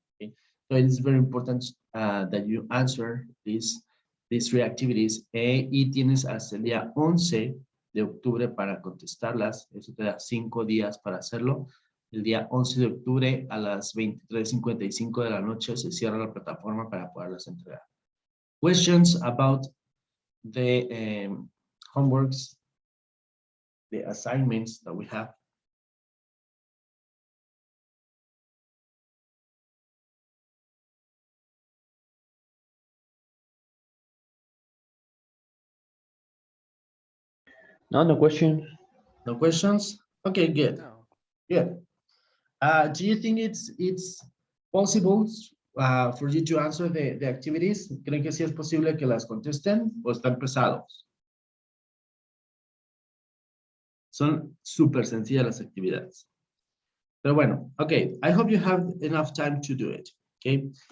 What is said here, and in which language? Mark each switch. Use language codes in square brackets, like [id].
[en] Okay? So it is very important that you answer these 3 activities [es] y tienes hasta el día 11 de octubre para contestarlas. Eso te da 5 días para hacerlo. El día 11 de octubre a las 23:55 de la noche se cierra la plataforma para poderlas entregar. [en] Questions about the homeworks, the assignments that we have? No question. No questions? Okay, good. No. Good. Do you think it's possible for you to answer the activities? [es] ¿Creen que sí es posible que las contesten o están pesados? Son súper sencillas las actividades. Pero bueno, [en] okay, I hope you have enough time to do it, okay?